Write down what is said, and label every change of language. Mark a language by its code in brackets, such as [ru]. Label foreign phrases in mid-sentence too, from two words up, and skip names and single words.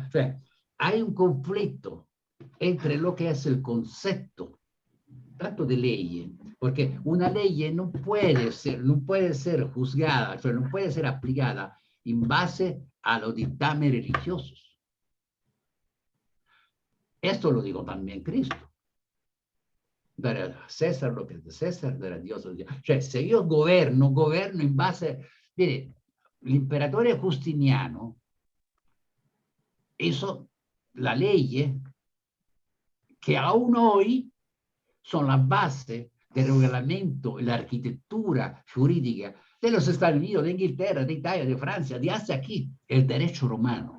[es] O sea, hay un conflicto entre lo que es el concepto, tanto de ley, porque una ley no puede ser juzgada, o sea, no puede ser aplicada en base a los dictámenes religiosos. Esto lo dijo también Cristo. Dare a César lo que es de César, dare a Dios lo que es de Dios. [it] Cioè, se io governo in base... [es] Mire, l'imperatore Justiniano hizo la ley que aún hoy son la base del reglamento y la arquitectura jurídica de los Estados Unidos, de Inglaterra, de Italia, de Francia, de hasta aquí, el derecho romano.